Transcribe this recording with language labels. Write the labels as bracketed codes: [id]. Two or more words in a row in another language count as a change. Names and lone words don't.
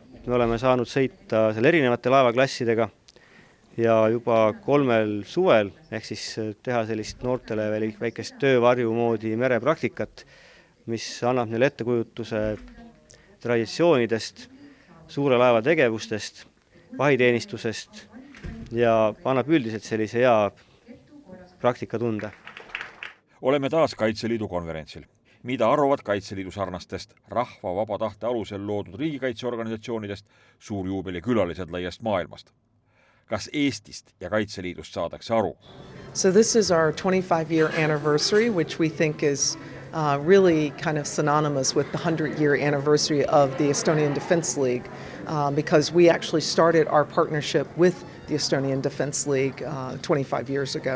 [et] Me oleme saanud sõita seal erinevate laevaklassidega ja juba 3 suvel, ehk siis teha sellist noortele veel väikest töövarju moodi merepraktikat, mis annab neile ettekujutuse traditsioonidest, suure laeva tegevustest, vahiteenistusest ja annab üldiselt sellise hea praktikatunde. Oleme taas Kaitseliidu konverentsil. Mida arvavad Kaitseliidu sarnastest rahva vaba tahte alusel loodud riigikaitseorganisatsioonidest suurjuubeli külalised laiast maailmast? Kas Eestist ja Kaitseliidust saadakse aru? [en] So this is our 25-year anniversary, which we think is really kind of synonymous with the 100-year anniversary of the Estonian Defence League because we actually started our partnership with the Estonian Defence League 25 years ago.